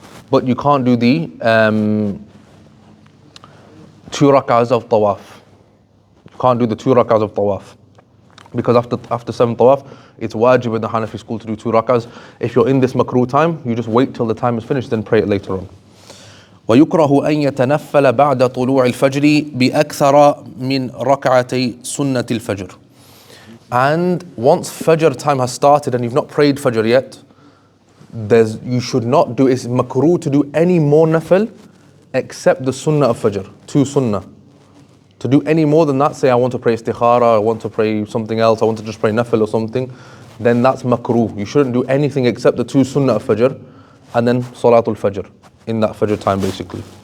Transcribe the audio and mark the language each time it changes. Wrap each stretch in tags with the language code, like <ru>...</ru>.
<en>But you can't do the 2 rak'ahs of tawaf. You can't do the 2 rak'ahs of tawaf. Because after 7 tawaf, it's wajib in the Hanafi school to do 2 rak'ahs. If you're in this makruh time, you just wait till the time is finished, then pray it later on.</en> <ar>ويكره أن يتنفل بعد طلوع الفجر بأكثر من ركعتي سنة الفجر.</ar> <en>And once Fajr time has started and you've not prayed Fajr yet, you should not do, it's makruh to do any more nafil except the sunnah of Fajr, 2 sunnah. To do any more than that, say I want to pray istikhara, I want to pray something else, I want to just pray nafil or something, then that's makruh. You shouldn't do anything except the 2 sunnah of Fajr and then Salatul Fajr, in that Fajr time basically.</en>